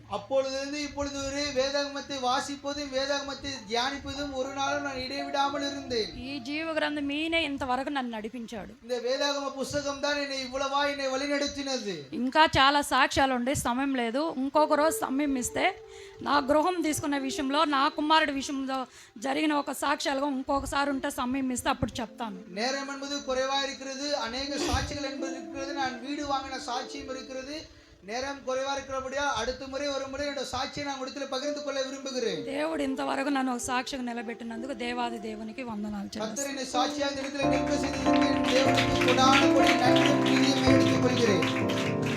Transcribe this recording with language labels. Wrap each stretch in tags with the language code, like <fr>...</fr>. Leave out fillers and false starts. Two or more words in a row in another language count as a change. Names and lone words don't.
<ta>அப்பொழுதிலிருந்து இப்பொழுது வரை வேதாகமத்தை வாசிப்பதும் வேதாகமத்தை தியானிப்பதும் ஒரு நாளும் நான் இடைவிடாமல் இருந்தேன்.</ta> <te>ఈ జీవ గ్రంథం మీనే ఇంతవరకు నన్ను నడిపించాడు.</te> <ta>இந்த வேதாகம புஸ்தகம் தான் என்னை இவ்வளவா என்னை வழிநடத்தினது.</ta> <te>ఇంకా చాలా సాక్ష్యాలు ఉండే, సమయం లేదు. ఇంకొక రోజు సమయం ఇస్తే నా గృహం గృహం తీసుకునే విషయంలో నా కుమారుడి విషయంలో జరిగిన ఒక సాక్ష్యాలుగా ఇంకొకసారి ఉంటే సమయం ఇస్తే అప్పుడు చెప్తాను.</te> <ta>நேரம் என்பது குறைவா இருக்கிறது, அநேக சாட்சிகள் என்பது இருக்கிறது, நான் வீடு வாங்கின சாட்சியும் இருக்கிறது. நேரம் குறைவா இருக்கிறபடியா அடுத்த முறை ஒரு முறை என்னோட சாட்சியை நான் இடத்துல பகிர்ந்து கொள்ள விரும்புகிறேன்.</ta> <te>దేవుడు ఇంతవరకు నన్ను ఒక సాక్షిగా నిలబెట్టినందుకు దేవాది దేవునికి వందనాలు చెల్లిస్తున్నాను.</te> <ta>கர்த்தர் என்னை சாட்சியாக இந்த இடத்துல நிற்க செய்ததற்கு தேவனுக்கு கொடான கொடி நன்றியும் துதியும் எடுத்துக் கொள்கிறேன்.</ta>